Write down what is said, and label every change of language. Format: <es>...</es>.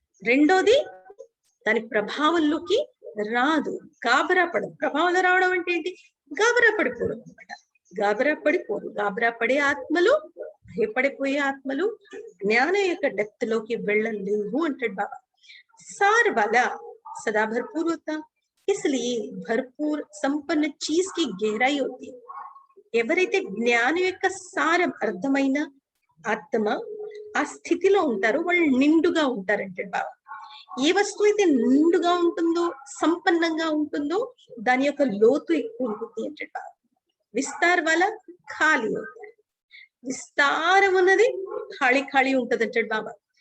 <te>రెండోది దాని ప్రభావంలోకి రాదు, గాబరా పడదు. ప్రభావంలో రావడం అంటే ఏంటి? గాబరా పడిపోవడం అనమాట. గాబరా పడే ఆత్మలు, భయపడిపోయే ఆత్మలు జ్ఞానం యొక్క డెప్త్ లోకి వెళ్ళలేవు అంటాడు బాబా.</te> <hi>सार वाला सदा भरपूर होता, इसलिए भरपूर संपन्न चीज की गहराई होती है।</hi> <te>ఎవరైతే జ్ఞానం యొక్క సారం అర్థమైన ఆత్మ ఆ స్థితిలో ఉంటారో వాళ్ళు నిండుగా ఉంటారంటాడు బాబా. ఏ వస్తువు అయితే నిండుగా ఉంటుందో, సంపన్నంగా ఉంటుందో దాని యొక్క లోతు ఎక్కువ ఉంటుంది అంటాడు బాబా. విస్తార్ వల్ల ఖాళీ అవుతాయి, విస్తారం ఉన్నది ఖాళీ ఖాళీ ఉంటది అంటాడు బాబా.</te>